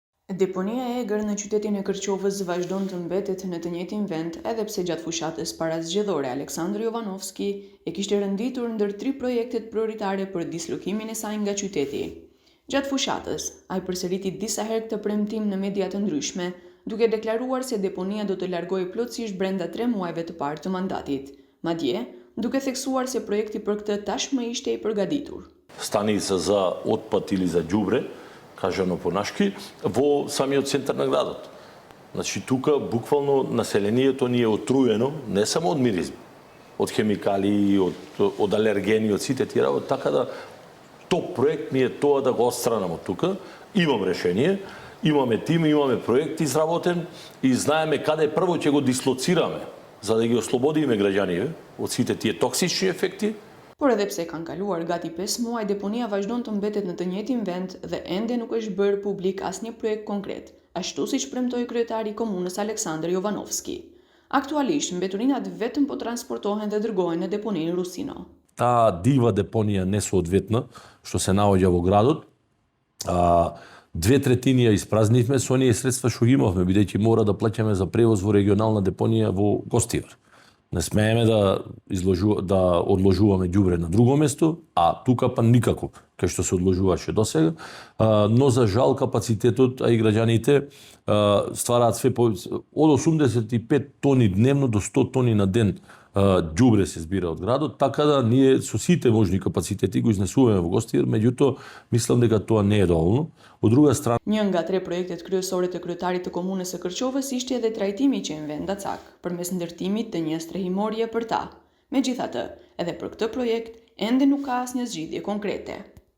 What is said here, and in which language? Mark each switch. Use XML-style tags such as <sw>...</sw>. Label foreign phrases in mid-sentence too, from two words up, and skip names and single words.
<sq>Deponia e egër në qytetin e Kërqovës vazhdon të mbetet në të njëjtin vend edhe pse gjatë fushatës parazgjedhore Aleksandr Jovanovski e kishte renditur ndër 3 projektet prioritare për dislokimin e saj nga qyteti. Gjatë fushatës, ai përsëriti disa herë këtë premtim në media të ndryshme, duke deklaruar se deponia do të largojë plotësisht brenda 3 muajve të parë të mandatit. Madje, duke theksuar se projekti për këtë tashmë ishte i përgatitur.</sq> <sr>Stanica za otpad ili za đubre,</sr> <mk>кажано по-нашки, во самиот центар на градот. Значи, тука буквално населението ни е отруено, не само од миризми, од хемикали, од алергени, од сите тие работи, така да топ проект ми е тоа да го отстранам од тука. Имам решение, имаме тим, имаме проект изработен и знаеме каде прво ќе го дислоцираме, за да ги ослободиме граѓаните од сите тие токсични ефекти.</mk> <sq>Por edhe pse kanë kaluar gati 5 muaj, deponia vazhdon të mbetet në të njëjtin vend dhe ende nuk është bërë publik asnjë projekt konkret, ashtu siç premtoi kryetari i komunës Aleksandr Jovanovski. Aktualisht mbeturinat vetëm po transportohen dhe dërgohen në deponinë Rusino.</sq> <mk>Таа дива депонија несоодветна што се наоѓа во градот, 2/3 ја испразнивме со оние средства што ги имавме, бидејќи мора да плаќаме за превоз во регионална депонија во Гостивар. Не смееме да одложуваме ѓубре на друго место, а тука па никако, кај што се одложуваше досега, но за жал капацитетот, а и граѓаните ствараат све од 85 тони дневно до 100 тони на ден ѓубре се збира од градот, така да ние со сите можни капацитети го изнесуваме во Гостивар, меѓутоа мислам дека тоа не е доволно. Од друга страна,</mk> <sq>një nga 3 projektet kryesore të kryetarit të komunës së Kërqovës ishte edhe trajtimi që i vend Dacak, përmes ndërtimit të një strehimorje për ta. Megjithatë, edhe për këtë projekt ende nuk ka asnjë zgjidhje konkrete.</sq>